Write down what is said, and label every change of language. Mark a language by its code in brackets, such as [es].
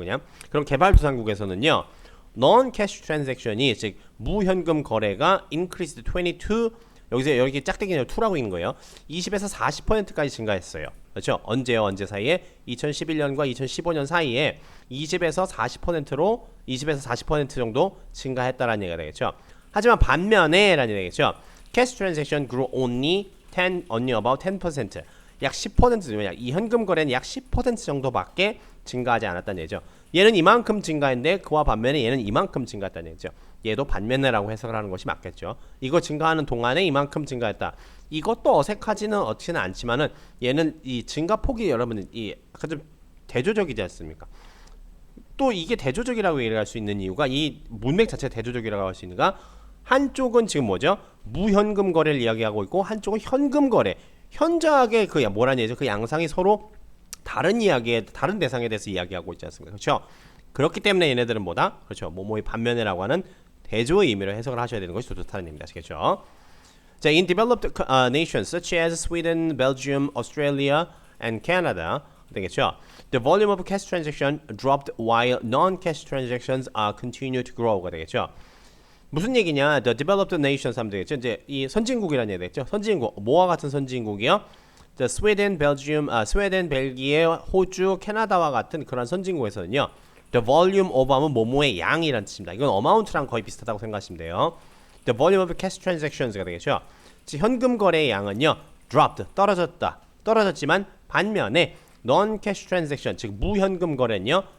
[ko] 그냥 그럼 개발도상국에서는요, non-cash transaction이 즉 무현금 거래가 increased 22, 여기서 여기 짝대기는 2라고 있는 거예요. 20에서 40%까지 증가했어요. 그렇죠? 언제 사이에 2011년과 2015년 사이에 20에서 40% 정도 증가했다라는 얘기가 되겠죠. 하지만 반면에라는 얘기가 되겠죠. [en] cash transaction grew only about 10%. [ko] 약 10%, 이 현금 거래는 약 10% 정도밖에 증가하지 않았다는 얘기죠. 얘는 이만큼 증가했는데 그와 반면에 얘는 이만큼 증가했다는 얘기죠. 얘도 반면에라고 해석을 하는 것이 맞겠죠. 이거 증가하는 동안에 이만큼 증가했다. 이것도 어색하지는 않지만은 얘는 이 증가폭이 여러분은 좀 대조적이지 않습니까? 또 이게 대조적이라고 얘기할 수 있는 이유가 이 문맥 자체가 대조적이라고 할 수 있는가? 한쪽은 지금 뭐죠? 무현금 거래를 이야기하고 있고 한쪽은 현금 거래. 현저하게 그 뭐라는 얘기죠? 그 양상이 서로 다른 이야기에 다른 대상에 대해서 이야기하고 있지 않습니까? 그렇죠? 그렇기 때문에 얘네들은 뭐다? 그렇죠. 뭐뭐의 반면에라고 하는 대조의 의미로 해석을 하셔야 되는 것이 더 좋다는 얘기입니다. 아시겠죠? [en] 자, in developed nations such as Sweden, Belgium, Australia, and Canada, 되겠죠? The volume of cash transaction dropped while non-cash transactions continue to grow가 되겠죠? [ko] 무슨 얘기냐? [en] The developed nations 하면 되겠죠? [ko] 이제 이 선진국이라는 얘기 되겠죠? 선진국, 뭐와 같은 선진국이요? The Sweden, Belgium, 스웨덴, 벨기에, 호주, 캐나다와 같은 그런 선진국에서는요. The volume of 하면 뭐뭐의 양이란 뜻입니다. 이건 amount랑 거의 비슷하다고 생각하시면 돼요. [en] The volume of cash transactions가 되겠죠. [ko] 즉 현금 거래의 양은요. dropped, 떨어졌지만 반면에 non-cash transaction, 즉 무현금 거래는요.